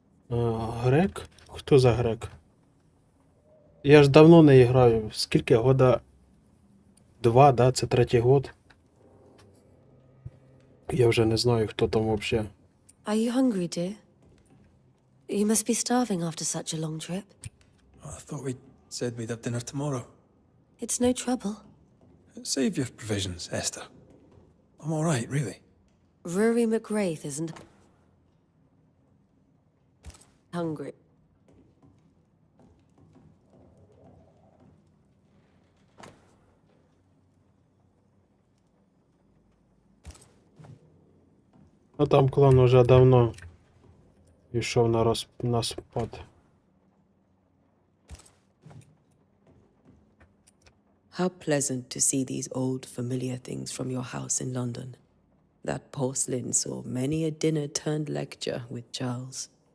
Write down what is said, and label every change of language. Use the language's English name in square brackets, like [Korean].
[Ukrainian] Грек? Хто за грек? Я ж давно не граю. Скільки? Года 2, да? Це 3-й год. Я вже не знаю, хто там вообще. [English] Are you hungry, dear? You must be starving after such a long trip. I thought we said we'd have dinner tomorrow. It's no trouble. Save your provisions, Esther. I'm all right, really. Rory McGrath isn't hungry. [Ukrainian] А там клан уже давно пішов на спад. [English] How pleasant to see these old familiar things from your house in London. That porcelain saw many a dinner-turned-lecture with Charles.